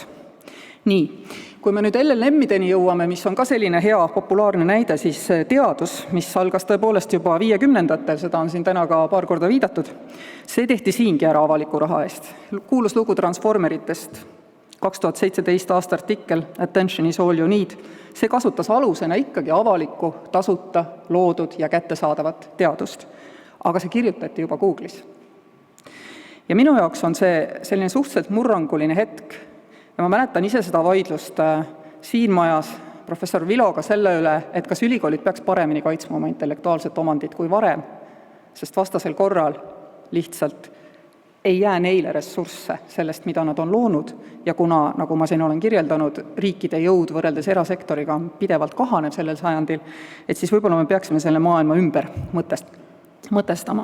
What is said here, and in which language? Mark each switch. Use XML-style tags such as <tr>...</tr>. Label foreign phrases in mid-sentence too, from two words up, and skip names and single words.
<et>Nii, kui me nüüd LLM-ideni jõuame, mis on ka selline hea populaarne näide, siis teadus, mis algas tõepoolest juba 50-ndatel, seda on siin täna ka paar korda viidatud, see tehti siingi ära avaliku raha eest. Kuulus lugu Transformeritest, 2017 aasta artikkel Attention is all you need. See kasutas alusena ikkagi avalikku, tasuta, loodud ja kättesaadavat teadust. Aga see kirjutati juba Google'is. Ja minu jaoks on see selline suhteliselt murranguline hetk. Ja ma mäletan ise seda vaidlust siin majas professor Viloga selle üle, et kas ülikoolid peaks paremini kaitsma oma intellektuaalset omandit kui varem, sest vastasel korral lihtsalt ei jää neile ressursse sellest, mida nad on loonud, ja kuna, nagu ma siin olen kirjeldanud, riikide jõud võrreldes erasektoriga pidevalt kahaneb sellel sajandil, et siis võib-olla me peaksime selle maailma ümber mõtestama.</et>